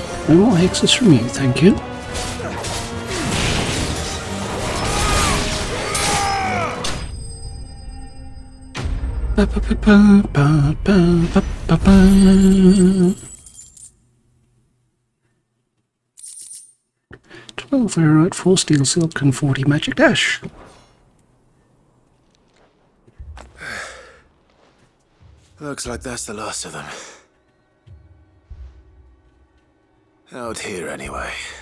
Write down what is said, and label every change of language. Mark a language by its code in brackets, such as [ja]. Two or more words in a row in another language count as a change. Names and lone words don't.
[en] No more hexes from you, thank you. Ba, ba, ba, ba, ba, ba, ba, ba. 12 Aerite, 4 Steel Silk, and 40 Magic Dash. Looks like that's the last of them. Out here, anyway.